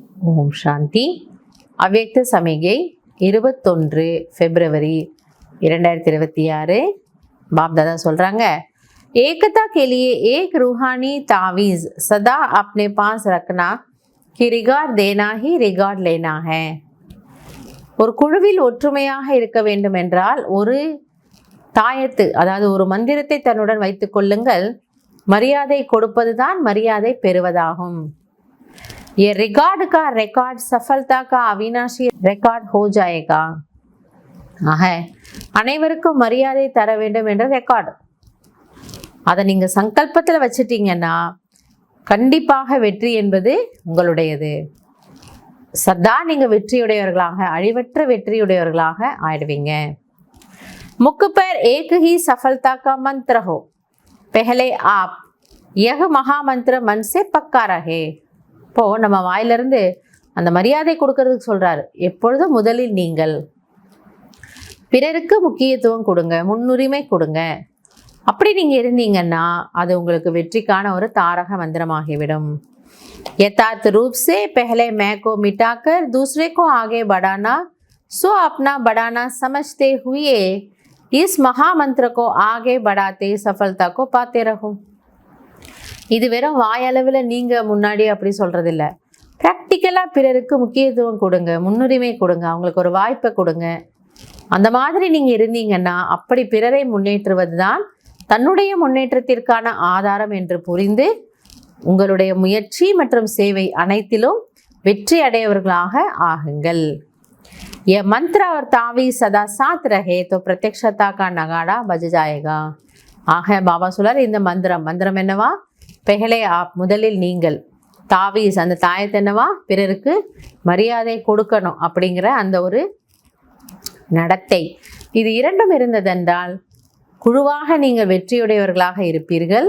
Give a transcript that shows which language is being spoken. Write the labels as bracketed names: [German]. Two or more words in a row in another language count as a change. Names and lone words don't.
[Tamil] ஓம் சாந்தி. அவ்யக்த சமிகை 21 பிப்ரவரி 2026. [Hindi] बाप दादा சொல்றாங்க, एकता के लिए एक रूहानी तावीज सदा अपने पास रखना कि रिगार्ड देना ही रिगार्ड लेना है. [Tamil] ஒரு குழுவில் ஒற்றுமையாக இருக்க வேண்டும் என்றால் ஒரு தாயத்து, அதாவது ஒரு மந்திரத்தை தன்னுடன் வைத்துக் கொள்ளுங்கள். மரியாதை கொடுப்பதுதான் மரியாதை பெறுவதாகும். [Hindi] ये रिकॉर्ड का रिकॉर्ड सफलता का अविनाशी रिकॉर्ड हो जाएगा. [Tamil] ஆக அனைவருக்கும் மரியாதை தர வேண்டும் என்ற ரெக்கார்டு, அதை நீங்க சங்கல்பத்தில் வச்சிட்டீங்கன்னா கண்டிப்பாக வெற்றி என்பது உங்களுடையது. சதா நீங்க வெற்றியுடையவர்களாக, அழிவற்ற வெற்றியுடையவர்களாக ஆயிடுவீங்க. [Hindi] मुख पर एक ही सफलता का मंत्र हो. पहले आप यह महामंत्र मन से पक्का रहे. [Tamil] இப்போ நம்ம வாயிலிருந்து அந்த மரியாதை கொடுக்கறதுக்கு சொல்றாரு. எப்பொழுதும் முதலில் நீங்கள் பிறருக்கு முக்கியத்துவம் கொடுங்க, முன்னுரிமை கொடுங்க. அப்படி நீங்க இருந்தீங்கன்னா அது உங்களுக்கு வெற்றிக்கான ஒரு தாரக மந்திரமாகிவிடும். [Hindi] यथार्थ रूप से पहले मैं को मिटाकर दूसरे को आगे बढ़ाना, सो अपना बढ़ाना समझते हुए इस महामंत्र को आगे बढ़ाते सफलता को पाते रहो. [Tamil] இது வெறும் வாயளவில் நீங்க முன்னாடி அப்படி சொல்றதில்ல. ப்ராக்டிக்கலா பிறருக்கு முக்கியத்துவம் கொடுங்க, முன்னுரிமை கொடுங்க, அவங்களுக்கு ஒரு வாய்ப்பை கொடுங்க. அந்த மாதிரி நீங்க இருந்தீங்கன்னா அப்படி பிறரை முன்னேற்றுவது தான் தன்னுடைய முன்னேற்றத்திற்கான ஆதாரம் என்று புரிந்து உங்களுடைய முயற்சி மற்றும் சேவை அனைத்திலும் வெற்றி அடையவர்களாக ஆகுங்கள். [Hindi] ये मंत्र और तावीज सदा साथ रहे तो प्रत्यक्षता का नगाड़ा बज जाएगा. [Tamil] ஆக பாபா சொல்லார், இந்த மந்திரம் என்னவா? [Hindi] पहले आप, [Tamil] முதலில் நீங்கள். தாவீஸ், அந்த தாயத்து என்னவா? பிறருக்கு மரியாதை கொடுக்கணும் அப்படிங்கிற அந்த ஒரு நடத்தை. இது இரண்டும் இருந்ததென்றால் குழுவாக நீங்கள் வெற்றியுடையவர்களாக இருப்பீர்கள்.